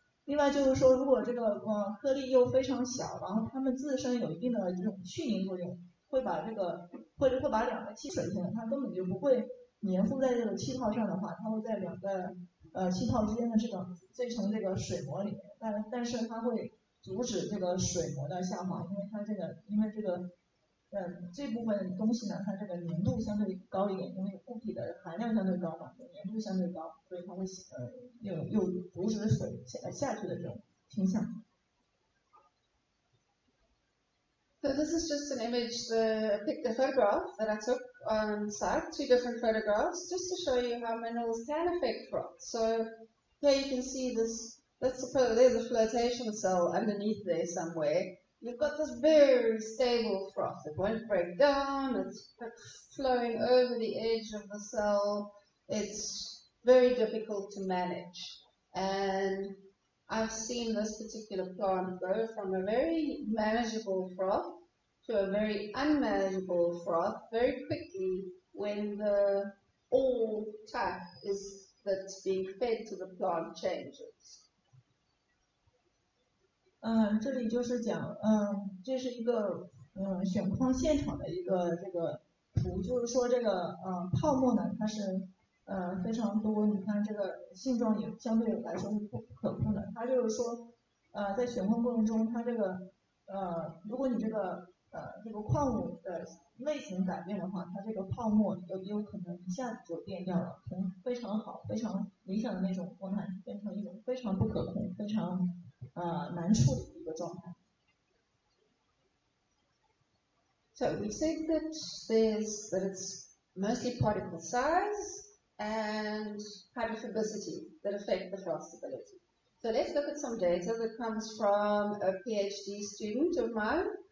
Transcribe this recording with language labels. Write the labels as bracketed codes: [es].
[zh] 另外就是说，如果这个颗粒又非常小，然后它们自身有一定的这种去凝作用，会把两个气水性，它根本就不会粘附在这个气泡上的话，它会在两个气泡之间的这层这个水膜里面，但是它会阻止这个水膜的下滑，因为这部分东西呢，它这个粘度相对高一点，因为固体的含量相对高嘛，粘度相对高，所以它会有阻止水下去的这种倾向。 [en] So this is just an image, a photograph that I took on site, 2 different photographs, just to show you how minerals can affect froth. So here you can see this, let's suppose there's a flotation cell underneath there somewhere. You've got this very stable froth. It won't break down, it's flowing over the edge of the cell. It's very difficult to manage. And I've seen this particular plant go from a very manageable froth to a very unmanageable froth very quickly when the ore type that's being fed to the plant changes. [zh] 这里就是讲，这是一个选矿现场的一个这个图，就是说这个泡沫呢，它是非常多，你看这个性状也相对来说是不可控的。它就是说，在选矿过程中，它这个如果你这个矿物的类型改变的话，它这个泡沫有可能一下子就变掉了，从非常好、非常理想的那种状态，变成一种非常不可控、非常难处理的一个状态。 [en] So we said that it's mostly particle size and hydrophobicity that affect the froth stability. So let's look at some data that comes from a PhD student of mine.